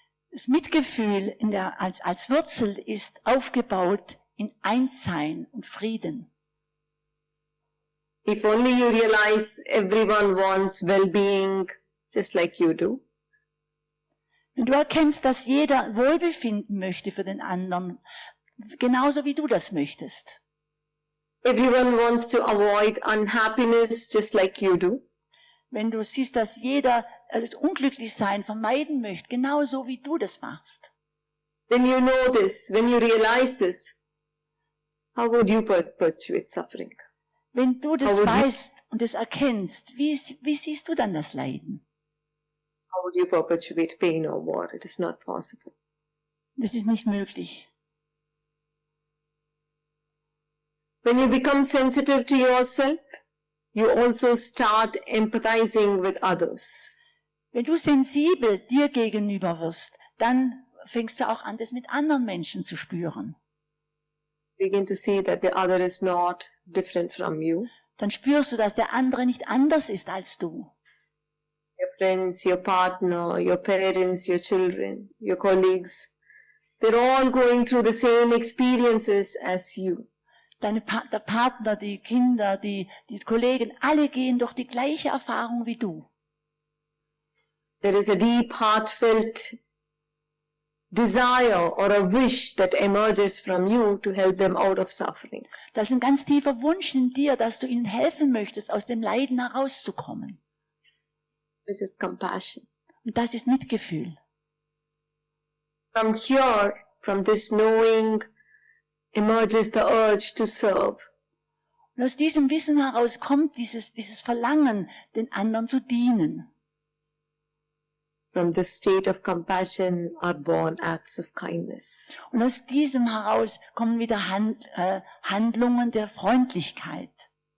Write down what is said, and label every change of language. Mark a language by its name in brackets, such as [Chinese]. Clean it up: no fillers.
[German] Das Mitgefühl als Wurzel ist aufgebaut in Einssein und Frieden. [English] If only you realize everyone wants well-being just like you do. [German] Wenn du erkennst, dass jeder Wohlbefinden möchte für den anderen, genauso wie du das möchtest. [English] Everyone wants to avoid unhappiness just like you do. [German] Wenn du siehst, dass jeder das Unglücklichsein vermeiden möchte, genauso wie du das machst. [English] When you know this, when you realize this, how would you perpetuate suffering? [German] Wenn du das weißt und es erkennst, wie siehst du dann das Leiden? [English] How would you perpetuate pain or war? It is not possible. [German] Das ist nicht möglich. [English] When you become sensitive to yourself, you also start empathizing with others. [German] Wenn du sensibel dir gegenüber wirst, dann fängst du auch an, das mit anderen Menschen zu spüren. [English] Begin to see that the other is not different from you. [German] Dann spürst du, dass der andere nicht anders ist als du. [English] Your friends, your partner, your parents, your children, your colleagues, they're all going through the same experiences as you. [German] Der Partner, die Kinder, die Kollegen, alle gehen durch die gleiche Erfahrung wie du. [English] There is a deep, heartfelt desire or a wish that emerges from you to help them out of suffering. [German] Da ist ein ganz tiefer Wunsch in dir, dass du ihnen helfen möchtest, aus dem Leiden herauszukommen. [English] This is compassion. [German] Und das ist Mitgefühl. [English] From here, from this knowing, emerges the urge to serve. [German] Und aus diesem Wissen heraus kommt dieses Verlangen, den anderen zu dienen. [English] From this state of compassion are born acts of kindness. [German] Und aus diesem heraus kommen wieder Handlungen der Freundlichkeit.